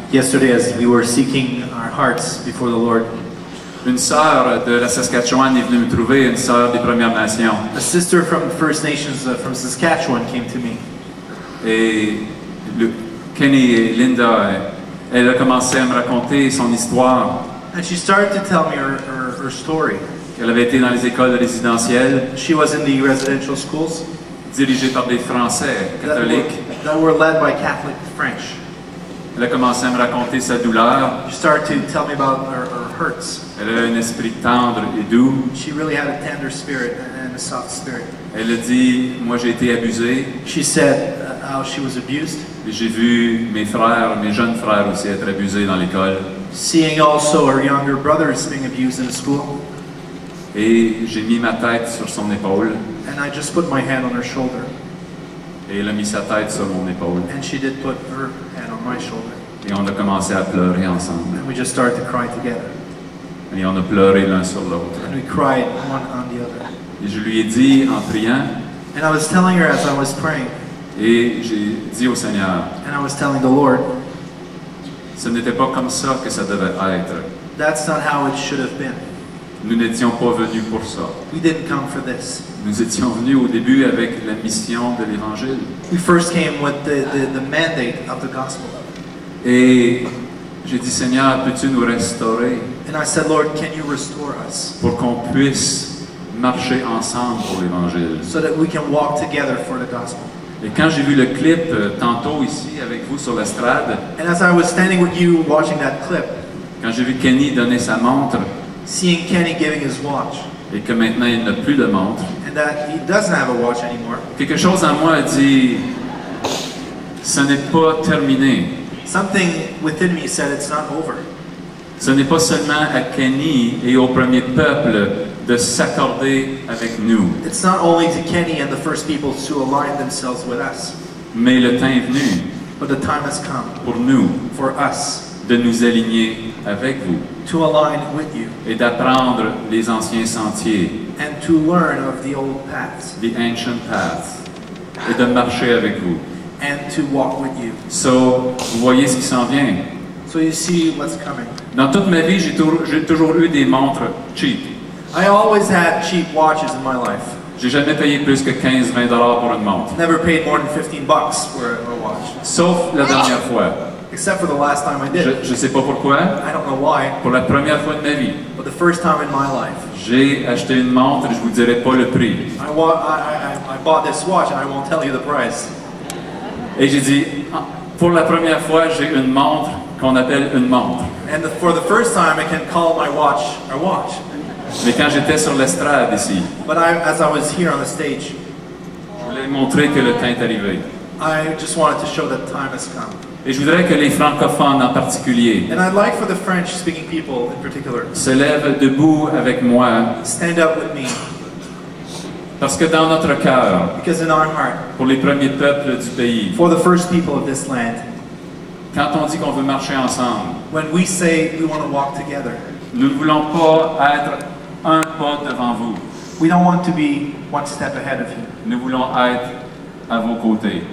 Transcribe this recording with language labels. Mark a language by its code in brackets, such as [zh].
[en] Yesterday, as we were seeking our hearts before the Lord, [fr] Une sœur de la Saskatchewan est venue me trouver, une sœur des Premières Nations. [en] a sister from the First Nations from Saskatchewan came to me. [fr] Et Kenny et Linda, elle a commencé à me raconter son histoire. [en] And she started to tell me her story. [fr] Elle avait été dans les écoles résidentielles, [en] She was in the residential schools [fr] dirigées par des Français catholiques. [en] that were led by Catholic French. [fr] Elle a commencé à me raconter sa douleur. [en] She started to tell me about her hurts. [fr] Elle a un esprit tendre et doux. [en] She really had a tender spirit and a soft spirit. [fr] Elle a dit, moi j'ai été abusée. [en] She said how she was abused. [fr] Et j'ai vu mes frères, mes jeunes frères aussi être abusés dans l'école. [en] Seeing also her younger brothers being abused in school. [fr] Et j'ai mis ma tête sur son épaule. [en] And I just put my hand on her shoulder. [fr] Et elle a mis sa tête sur mon épaule. [en] And she did put her hand on my shoulder. [fr] Et on a commencé à pleurer ensemble. [en] And we just started to cry together. [fr] Et on a pleuré l'un sur l'autre. [en] And we cried one on the other. [fr] Et je lui ai dit en priant, [en] And I was telling her as I was praying, [fr] et j'ai dit au Seigneur, [en] and I was telling the Lord, [fr] ce n'était pas comme ça que ça devait être. [en] that's not how it should have been. [fr] Nous n'étions pas venus pour ça. [en] We didn't come for this. [fr] Nous étions venus au début avec la mission de l'Évangile. [en] We first came with the mandate of the gospel. [fr] Et j'ai dit, Seigneur, peux-tu nous restaurer [en] And I said, Lord, can you restore us [fr] pour qu'on puisse marcher ensemble pour l'Évangile? [en] so that we can walk together for the gospel? [fr] Et quand j'ai vu le clip tantôt ici avec vous sur l'estrade, [en] And as I was standing with you watching that clip, [fr] quand j'ai vu Kenny donner sa montre [en] seeing Kenny giving his watch, [fr] et que maintenant il n'a plus de montre, [en] and that he doesn't have a watch anymore, [fr] quelque chose en moi a dit, ce n'est pas terminé. [en] something within me said it's not over. [fr] Ce n'est pas seulement à Kenny et au premier peuple de s'accorder avec nous, [en] It's not only to Kenny and the first people to align themselves with us, [fr] mais le temps est venu [en] but the time has come [fr] pour nous [en] for us [fr] de nous aligner avec vous [en] to align with you [fr] et d'apprendre les anciens sentiers, [en] and to learn of the old paths the ancient paths, [fr] et de marcher avec vous. [en] and to walk with you. [fr] So, vous voyez ce qui s'en vient. [en] So you see what's coming. [fr] Dans toute ma vie, j'ai toujours eu des montres cheap. [en] I always had cheap watches in my life. [fr] J'ai jamais payé plus que 15-20 $ pour une montre. [en] Never paid more than $15 for a watch. [fr] Sauf la dernière fois. [en] Except for the last time I did. [fr] Je sais pas pourquoi. [en] I don't know why, [fr] Pour la première fois de ma vie, [en] but the first time in my life, [fr] j'ai acheté une montre et je vous dirai pas le prix. [en] I bought this watch and I won't tell you the price. [fr] Et j'ai dit, pour la première fois, j'ai une montre qu'on appelle une montre. [en] And for the first time, I can call my watch a watch. [fr] Mais quand j'étais sur l'estrade ici, [en] But as I was here on the stage, [fr] je voulais montrer que le temps est arrivé. [en] I just wanted to show that time has come. [fr] Et je voudrais que les francophones en particulier [en] And I'd like for the French-speaking people in particular [fr] se lèvent debout avec moi, [en] stand up with me, [fr] parce que dans notre cœur, [en] because in our heart, [fr] pour les premiers peuples du pays, [en] for the first people of this land, [fr] quand on dit qu'on veut marcher ensemble, [en] when we say we want to walk together, [fr] nous ne voulons pas être un pas devant vous. [en] we don't want to be one step ahead of you, [fr] Nous voulons être à vos côtés,